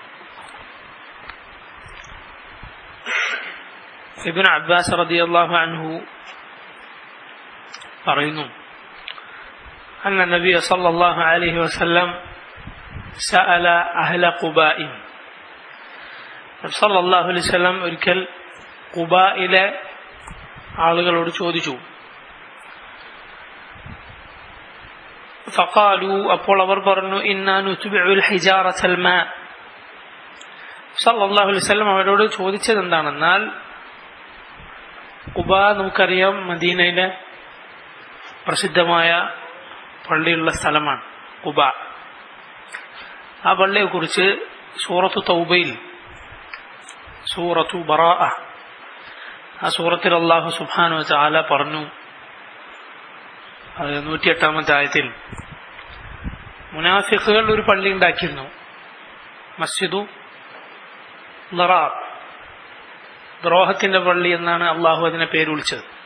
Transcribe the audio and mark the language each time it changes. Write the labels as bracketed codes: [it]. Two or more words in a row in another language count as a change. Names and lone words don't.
[ar] ابن عباس رضي الله عنه പറയുന്നു أن النبي صلى الله عليه وسلم سأل أهل قباء. صلى الله عليه وسلم [ml] ഒരിക്കൽ ഖുബായിലെ ആളുകളോട് ചോദിച്ചു. [ar] فقالوا [ml] അപ്പോൾ അവർ പറഞ്ഞു [ar] إنا نتبع الحجارة الماء. صلى الله عليه وسلم [ml] അവരോട് ചോദിച്ചത് എന്താണെന്നാൽ, ഖുബാ നമുക്കറിയാം മദീനയിലെ പ്രസിദ്ധമായ പള്ളിയുള്ള സ്ഥലമാണ് ഖുബ. ആ പള്ളിയെ കുറിച്ച് സൂറത്തു തൗബയിൽ, സൂറത്തു ബറാഅ, ആ സൂറത്തിൽ അല്ലാഹു [ar] سبحانه وتعالى [ml] പറഞ്ഞു, 108-ാമത്തെ ആയത്തിൽ, മുനാഫിഖുകൾ ഒരു പള്ളി ഉണ്ടാക്കിയിരുന്നു, മസ്ജിദു ളറാർ, ദ്രോഹത്തിന്റെ പള്ളി എന്നാണ് അള്ളാഹു അതിനെ പേര് വിളിച്ചത്.